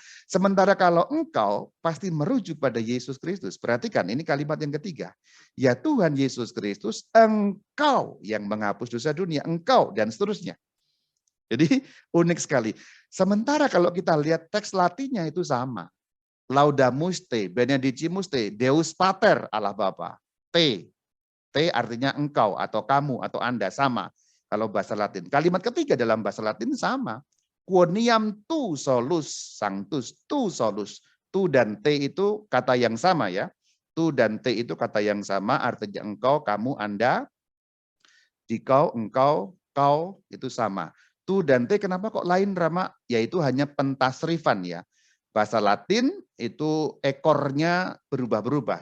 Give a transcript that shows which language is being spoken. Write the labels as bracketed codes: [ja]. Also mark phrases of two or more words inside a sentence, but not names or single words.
[id] Sementara kalau engkau pasti merujuk pada Yesus Kristus. Perhatikan ini kalimat yang ketiga. Ya Tuhan Yesus Kristus, engkau yang menghapus dosa dunia, engkau dan seterusnya. Jadi unik sekali. Sementara kalau kita lihat teks Latinnya itu sama. [la] Laudamus te, benedicimus te, Deus Pater [id] Allah Bapa. T artinya engkau atau kamu atau Anda sama. Kalau bahasa Latin. Kalimat ketiga dalam bahasa Latin sama. [la] Quoniam tu solus sanctus, tu solus. [id] Tu dan T itu kata yang sama ya. Tu dan T itu kata yang sama, artinya engkau, kamu, Anda, dikau, engkau, kau, itu sama. Tu dan T kenapa kok lain Rama? Yaitu hanya pentasrifan ya. Bahasa Latin itu ekornya berubah-berubah.